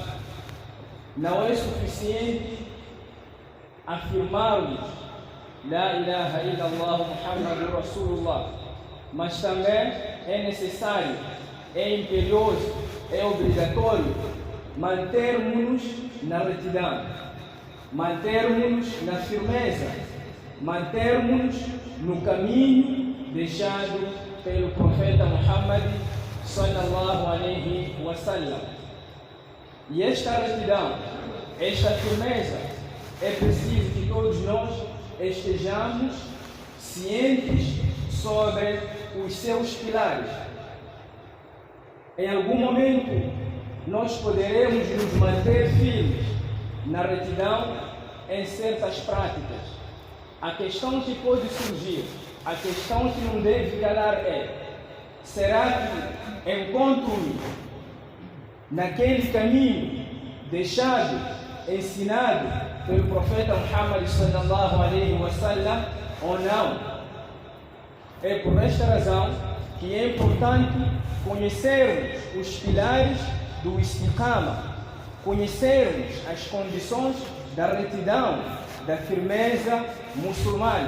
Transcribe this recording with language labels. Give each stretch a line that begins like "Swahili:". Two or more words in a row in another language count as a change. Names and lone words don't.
Portuguese: Não é suficiente afirmarmos
Arabic: لا إله إلا الله محمد رسول الله,
Portuguese: mas também é necessário, é imperioso, é obrigatório mantermos-nos na retidão, mantermos-nos na firmeza, mantermos-nos no caminho deixado pelo profeta Muhammad
Arabic: صلى الله عليه وسلم.
Portuguese: E esta retidão, esta firmeza, é preciso que todos nós estejamos cientes sobre os seus pilares. Em algum momento, nós poderemos nos manter firmes na retidão em certas práticas. A questão que pode surgir, a questão que não deve calar é: será que encontro-me naquele caminho deixado, ensinado pelo profeta Muhammad
Arabic: صلى الله عليه وسلم
Portuguese: ou não? É por esta razão que é importante conhecermos os pilares do istiqama, conhecermos as condições da retidão, da firmeza muçulmana.